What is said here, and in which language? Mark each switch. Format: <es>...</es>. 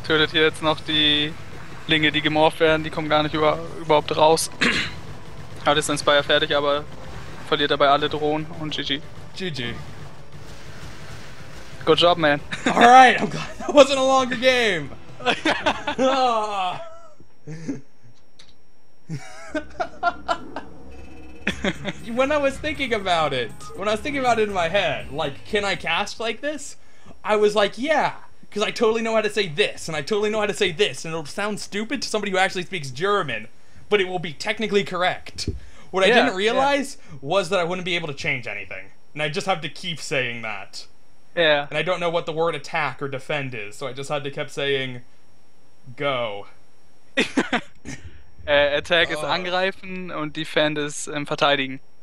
<de>Tötet hier jetzt noch die Linge, die gemorpht werden, die kommen gar nicht überhaupt raus. Hat jetzt den Spire fertig, aber verliert dabei alle Drohnen und GG. GG.</de> <en>Good job, man. Alright, I'm glad that wasn't a longer game. Ah. When I was thinking about it in my head, like, can I cast like this? I was like, yeah, because I totally know how to say this, and I totally know how to say this, and it'll sound stupid to somebody who actually speaks German, but it will be technically correct. What I didn't realize was that I wouldn't be able to change anything, and I just have to keep saying that. Yeah. And I don't know what the word attack or defend is, so I just had to keep saying go.</en> <de>Attack ist angreifen und Defend ist verteidigen.</de>